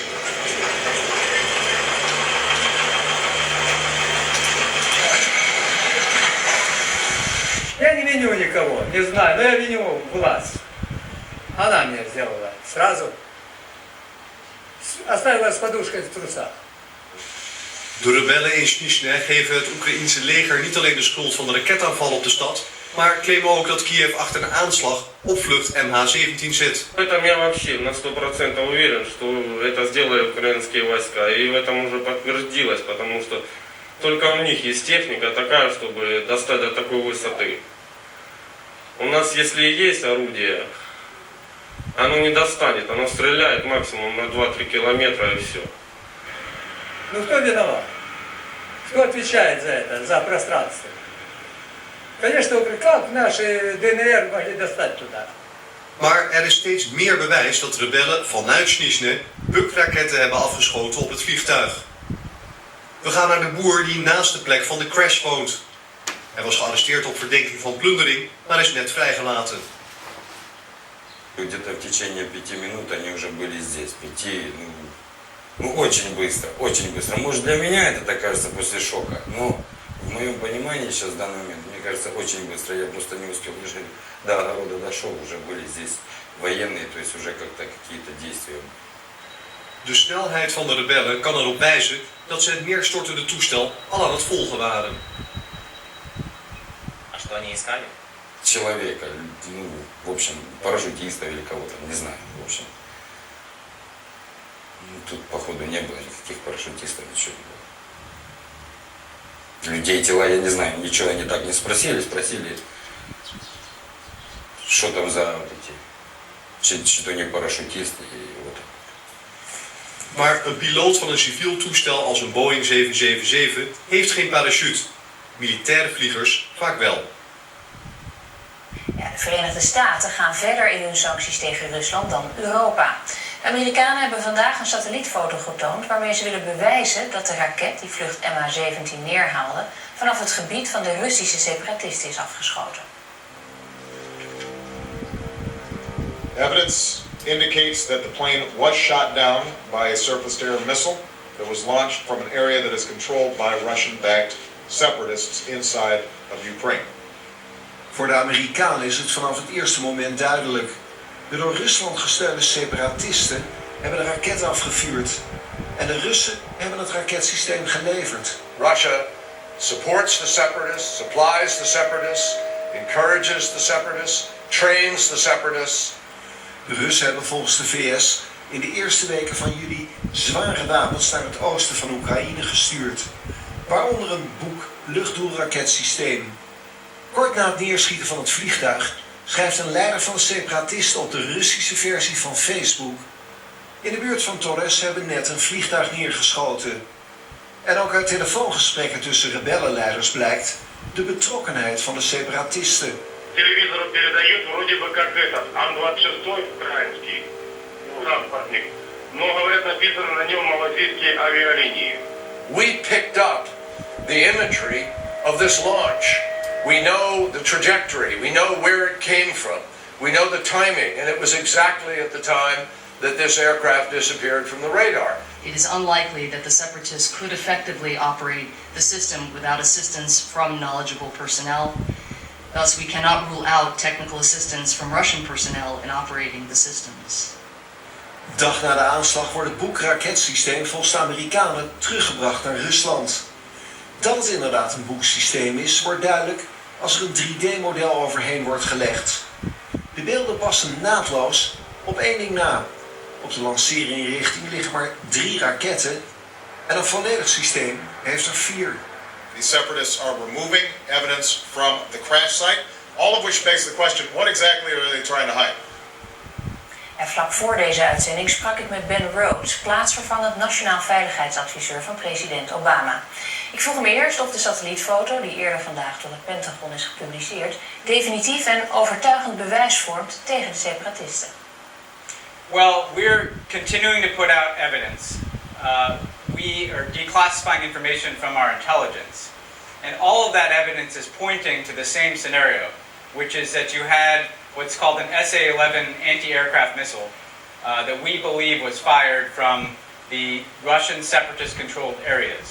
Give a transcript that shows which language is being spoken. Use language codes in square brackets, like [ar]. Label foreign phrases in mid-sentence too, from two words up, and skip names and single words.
[ru] Я не виню никого, не знаю, но я виню власть. Она мне сделала сразу. Оставила с подушкой в трусах. [nl] De rebellen in Snezhnoye geven het Oekraïense leger niet alleen de schuld van de raketaanval op de stad, maar claimen ook dat Kiev achter een aanslag op vlucht MH17 zit. [ru] В этом я вообще на 100% уверен, что это сделали украинские войска. И в этом уже подтвердилось, потому что только у них есть техника такая, чтобы достать до такой высоты. У нас, если и есть орудие, оно не достанет, оно стреляет максимум на 2-3 километра и все. Ну кто виноват? Кто отвечает за это, за пространство? Конечно, как наши ДНР могли достать туда? [nl] Maar er is steeds meer bewijs dat rebellen vanuit Snezhnoye bukraketten hebben afgeschoten op het vliegtuig. We gaan naar de boer die naast de plek van de crash woont. Hij was gearresteerd op verdenking van plundering, maar is net vrijgelaten. [ru] Где-то в течение 5 минут они уже были здесь. 5, очень быстро, очень быстро. Может, для меня это так кажется после шока, но в моем понимании сейчас в данный момент, мне кажется, очень bыстро. Я просто не uspel. Уже до огорода дошел, уже были здесь военные, то есть уже как-то какие-то действия. [nl] De snelheid van de rebellen kan erop wijzen dat ze het neerstortende toestel al aan het volgen waren. [ru] А что они искали? Человека, в общем, парашютиста или кого-то, не знаю, в общем. Тут, походу, не было никаких парашютистов, ничего не было. Людей, тела, я не знаю, ничего они так не спросили, что там за эти, что у них парашютисты и вот. [nl] Maar een piloot van een civiel toestel als een Boeing 777 heeft geen parachute. Militaire vliegers vaak wel. Ja, de Verenigde Staten gaan verder in hun sancties tegen Rusland dan Europa. De Amerikanen hebben vandaag een satellietfoto getoond waarmee ze willen bewijzen dat de raket die vlucht MH17 neerhaalde vanaf het gebied van de Russische separatisten is afgeschoten. [en] Evidence indicates that the plane was shot down by a surface-to-air missile that was launched from an area that is controlled by Russian-backed separatists inside of Ukraine. [nl] Voor de Amerikanen is het vanaf het eerste moment duidelijk. De door Rusland gesteunde separatisten hebben de raket afgevuurd. En de Russen hebben het raketsysteem geleverd. [en] Russia supports the separatists, supplies the separatists, encourages the separatists, trains the separatists. [nl] De Russen hebben volgens de VS in de eerste weken van juli zware wapens naar het oosten van Oekraïne gestuurd. Waaronder een Buk luchtdoelraketsysteem. Kort na het neerschieten van het vliegtuig schrijft een leider van de separatisten op de Russische versie van Facebook: in de buurt van Torres hebben net een vliegtuig neergeschoten. En ook uit telefoongesprekken tussen rebellenleiders blijkt de betrokkenheid van de separatisten. [ru] Телевизор передает вроде бы как этот, Ан-26 украинский, транспортник. Но, говорят, написано на нем малазийские авиалинии. [en] We picked up the imagery of this launch. We know the trajectory. We know where it came from. We know the timing. And it was exactly at the time that this aircraft disappeared from the radar. It is unlikely that the separatists could effectively operate the system without assistance from knowledgeable personnel. Thus, we cannot rule out technical assistance from Russian personnel in operating the systems. [nl] Dag na de aanslag wordt het Buk raketsysteem volgens de Amerikanen teruggebracht naar Rusland. Dat het inderdaad een Buk systeem is, wordt duidelijk als er een 3D-model overheen wordt gelegd. De beelden passen naadloos op één ding na. Op de lanceerinrichting liggen maar 3 raketten en een volledig systeem heeft er 4. [en] The separatists are removing evidence from the crash site, all of which begs the question, what exactly are they trying to hide? [nl] En vlak voor deze uitzending sprak ik met Ben Rhodes, plaatsvervangend nationaal veiligheidsadviseur van president Obama. Ik vroeg hem eerst of de satellietfoto, die eerder vandaag door het Pentagon is gepubliceerd, definitief en overtuigend bewijs vormt tegen de separatisten. [en] Well, we're continuing to put out evidence. We are declassifying information from our intelligence. And all of that evidence is pointing to the same scenario, which is that you had what's called an SA-11 anti-aircraft missile that we believe was fired from the Russian separatist-controlled areas.